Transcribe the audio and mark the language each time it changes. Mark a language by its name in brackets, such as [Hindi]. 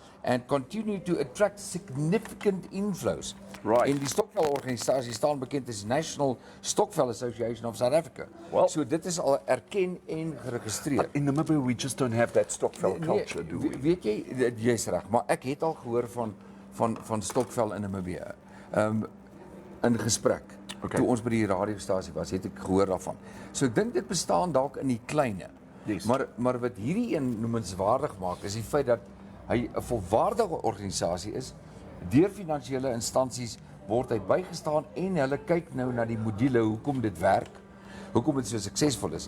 [English] and continue to attract significant inflows. Right. [Afrikaans] En die stokvelorganisasie staan bekend as National Stokvel Association of South Africa. [English] Well- [Afrikaans] So dit is al erken en geregistreer. [English] In Namibia, we just don't have that stokvel culture, do we? [Afrikaans] Weet jy, jy's reg, maar ek het al gehoor van stokvel in Namibia. In gesprek. [English] Okay. [Afrikaans] Toe ons by die radiostasie was, het ek gehoor daarvan. So ek dink dit bestaan dalk in die kleine. [English] Yes. [Afrikaans] Maar wat hierdie een noemenswaardig maak, is die feit dat hy 'n volwaardige organisasie is. Deur finansiële instansies word hy bygestaan en hulle kyk nou na die module, hoekom dit werk, hoekom dit so suksesvol is.